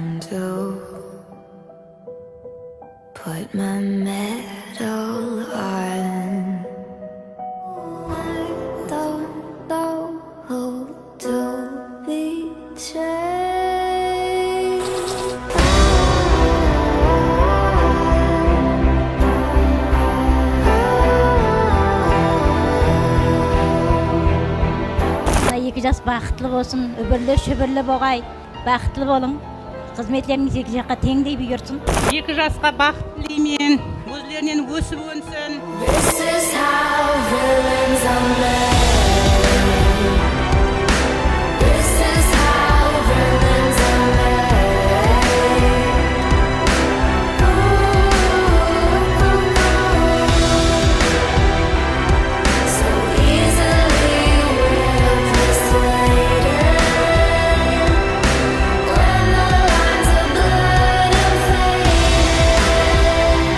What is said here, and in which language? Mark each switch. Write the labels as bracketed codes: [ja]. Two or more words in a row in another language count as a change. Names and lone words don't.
[en] to put my medal on. I don't know who to betray. [kk] Екі жас бақытлы болсын, өбірлі шөбірлі болғай, бақытлы болың. Қызметлеріңіз екі жаққа теңдей бұйырсын. Екі жасқа бақыт тілеймін, өзлерінен өсіп өнсін. [en] This is how villains are made. This is how villains are made. So easily we're persuaded when the lines of blood are faded.